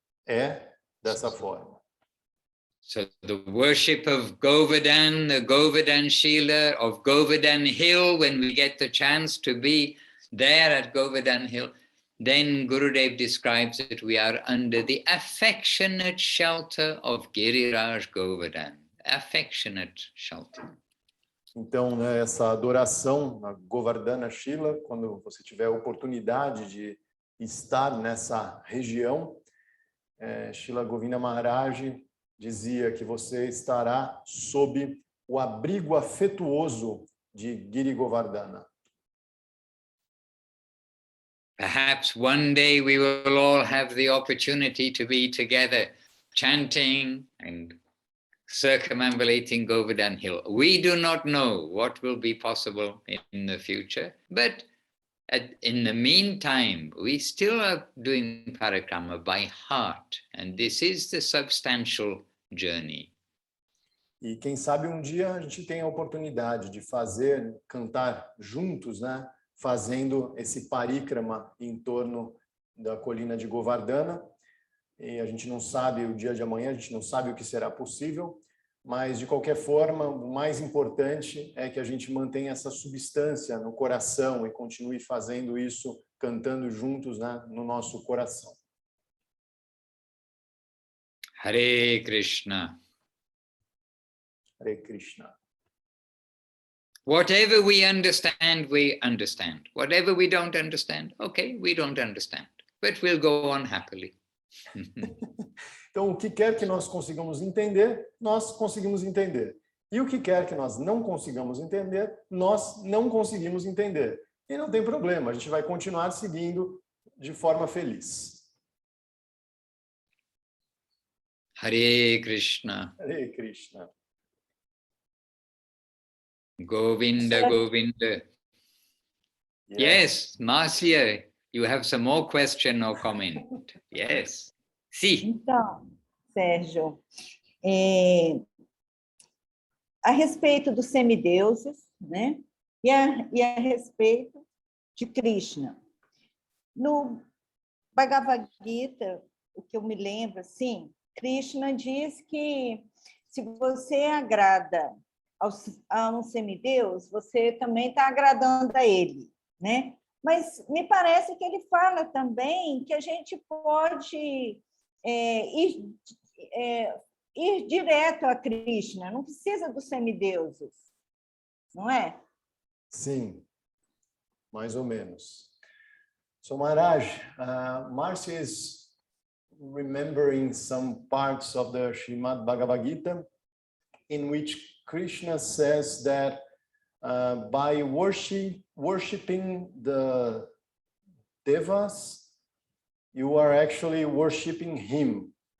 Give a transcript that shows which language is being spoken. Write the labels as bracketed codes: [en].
[pt] É dessa forma. [en] So the worship of Govardhan, the Govardhan Shila, of Govardhan Hill, when we get the chance to be there at Govardhan Hill, then Gurudev describes that we are under the affectionate shelter of Giriraj Govardhan. Affectionate shelter. [pt] Então, né, essa adoração na Govardhana Shila, quando você tiver a oportunidade de estar nessa região, Srila Govinda Maharaj dizia que você estará sob o abrigo afetuoso de Giri Govardhana. [en] Perhaps one day we will all have the opportunity to be together chanting and circumambulating Govardhan Hill. We do not know what will be possible in the future, but in the meantime, we still are doing parikrama by heart, and this is the substantial journey. [pt] E quem sabe um dia a gente tem a oportunidade de cantar juntos, né? Fazendo esse parikrama em torno da colina de Govardhana. E a gente não sabe o dia de amanhã, a gente não sabe o que será possível, mas de qualquer forma, o mais importante é que a gente mantenha essa substância no coração e continue fazendo isso, cantando juntos, né, no nosso coração. [sa] Hare Krishna. Hare Krishna. [en] Whatever we understand, we understand. Whatever we don't understand, okay, we don't understand. But we'll go on happily. [pt] Então, o que quer que nós consigamos entender, nós conseguimos entender. E o que quer que nós não consigamos entender, nós não conseguimos entender. E não tem problema, a gente vai continuar seguindo de forma feliz. [sa] Hare Krishna. Hare Krishna. Govinda, Govinda. [en] Yes, Marcia, you have some more question or comment. Yes. Sim. [pt] Então, Sérgio, a respeito dos semideuses, né? E a respeito de Krishna. No Bhagavad Gita, o que eu me lembro, assim, Krishna diz que se você agrada a um semideus, você também está agradando a ele, né? Mas me parece que ele fala também que a gente pode ir direto a Krishna, não precisa dos semideuses, não é? Sim, mais ou menos. [en] So Maharaj, Marcia is remembering some parts of the Srimad Bhagavad Gita in which Krishna says that by worshiping the devas, you are actually worshiping him.